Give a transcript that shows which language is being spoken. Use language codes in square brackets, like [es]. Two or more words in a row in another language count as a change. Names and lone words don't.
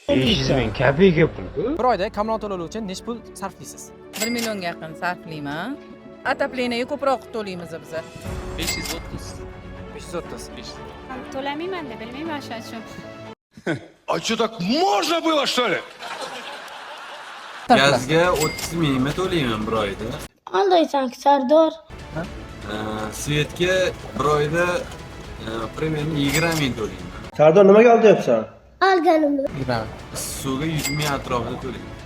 [uz] 500 ming kopeyka pul-ku. Bir oyda kommunal to'lovi uchun necha pul sarflaysiz? 1 millionga yaqin sarflayman. Отопление ko'proq to'laymiz biz. 530. 530. To'lamayman deb bilmayman o'shaning uchun. [ru] А что, так можно было, что ли? [uz] Gazga 30 mingmi to'layman bir oyda. Aldaysan Sardor. Svetga bir oyda примерно 20 ming to'layman. Sardor nimaga oldayapsan? Olganimni. Suvga 100 ming atrofida to'layman.